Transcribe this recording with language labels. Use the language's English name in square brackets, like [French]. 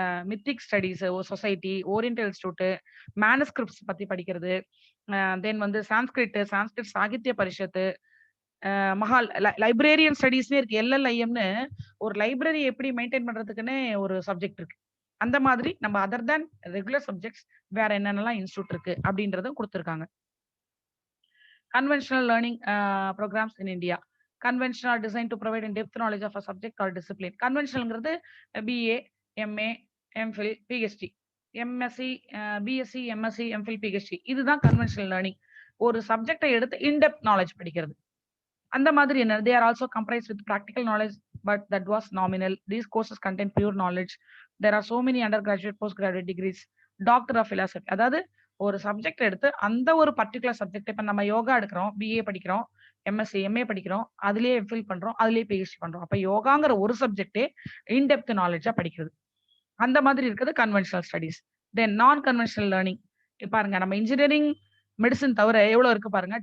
[Tamil] Mythic studies society, oriental institute, manuscripts பத்தி படிக்கிறது, தென் வந்து சான்ஸ்கிரிட் சாகித்ய பரிஷத்து, மஹால் லைப்ரரியன் ஸ்டடீஸ்னே இருக்கு. எல்எல்ஐஎம்னு ஒரு லைப்ரரி எப்படி மெயின்டைன் பண்றதுக்குன்னு ஒரு சப்ஜெக்ட் இருக்கு. அந்த மாதிரி நம்ம அதர் தேன் ரெகுலர் சப்ஜெக்ட்ஸ் வேற என்னென்னலாம் இன்ஸ்டிடியூட் இருக்கு அப்படின்றதும் கொடுத்துருக்காங்க. [English] Conventional learning programmes in India. Conventional are designed to provide in-depth knowledge of a subject or discipline. [Tamil] Conventionalங்கிறது BA, MA, MPhil, PhD, MSc, BSc, MSc, MPhil, PhD. இதுதான் conventional learning. ஒரு சப்ஜெக்டை எடுத்து in-depth knowledge படிக்கிறது. அந்த மாதிரி என்ன, [English] they are also comprised with practical knowledge, but that was nominal. These courses contain pure knowledge. There are so many undergraduate, postgraduate degrees, doctor of philosophy. [Tamil] அதாவது ஒரு சப்ஜெக்ட் எடுத்து அந்த ஒரு பர்டிகுலர் சப்ஜெக்ட், இப்ப நம்ம யோகா எடுக்கிறோம், BA படிக்கிறோம், MSc, MA படிக்கிறோம், அதுலயே MPhil பண்றோம், அதுலயே PhD பண்றோம். அப்ப யோகாங்கிற ஒரு சப்ஜெக்டே இன்டெப்த் நாலேஜா படிக்கிறது. அந்த மாதிரி இருக்குது கன்வென்ஷனல் ஸ்டடீஸ். தென் நான் கன்வென்ஷனல் லேர்னிங் பாருங்க, நம்ம இன்ஜினியரிங், மெடிசன் தவிர எவ்வளவு இருக்கு பாருங்க.